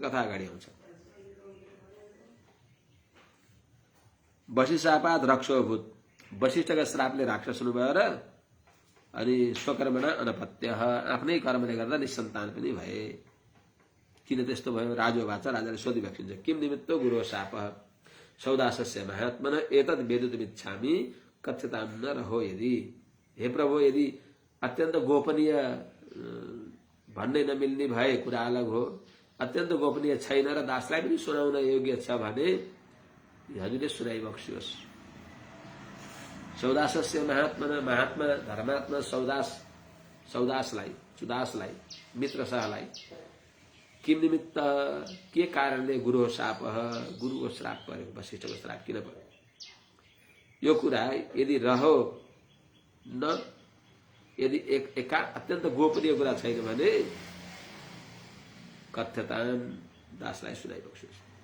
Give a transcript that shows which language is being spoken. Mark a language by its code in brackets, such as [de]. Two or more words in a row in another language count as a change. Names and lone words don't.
[ne] कथा अगाडि आउँछ। [sa] वशिष्ठ शापाद् रक्षोभूत, [ne] वशिष्ठका श्रापले राक्षस हुनुभयो र अनि [sa] स्वकर्मणा अनपत्यः, [ne] आफ्नै कर्मले गर्दा निसन्तान पनि भए। किन त्यस्तो भयो? राजोवाच, राजाले सोधिबक्सिन्छ। [sa] किम निमित्तो गुरो शापः सौदासस्य महात्मनः एतद् वेदितुमिच्छामि कथ्यतां न रहो यदि। [ne] हे प्रभु, यदि अत्यन्त गोपनीय भन्नै नमिल्ने भए कुरा अलग हो। अत्यन्त गोपनीय छैन र दासलाई पनि सुनाउन योग्य छ भने हजुरले सुनाइबक्सियोस्। सौदासस्य महात्मा धर्मात्मा सुदासलाई मित्रसहलाई किन निमित्त के कारणले गुरुको श्राप पर्यो, वशिष्ठको श्राप किन पर्यो, यो कुरा यदि रह्यो न, यदि एका अत्यन्त गोपनीय कुरा छैन भने कथ्यताम दासलाई सुनाइबक्सियोस्।